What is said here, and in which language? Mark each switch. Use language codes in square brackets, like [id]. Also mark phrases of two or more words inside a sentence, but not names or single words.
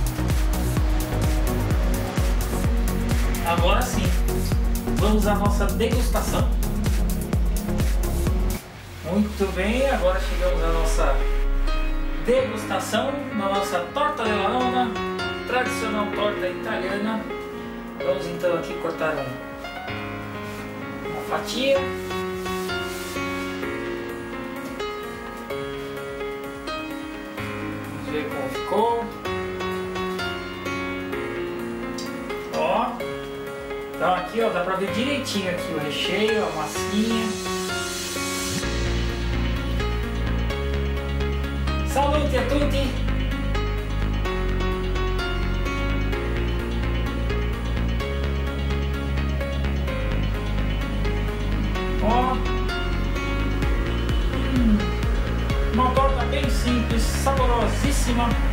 [pt] Agora sim, vamos à nossa degustação. Muito bem, agora chegamos à nossa degustação da nossa [it] torta della nonna, [pt] tradicional torta italiana. Vamos então aqui cortar uma fatia. Vamos ver como ficou. Ó, então aqui ó, dá pra ver direitinho aqui o recheio, a massinha. [it] Salute a tutti! [pt] Ó, uma torta bem simples, saborosíssima.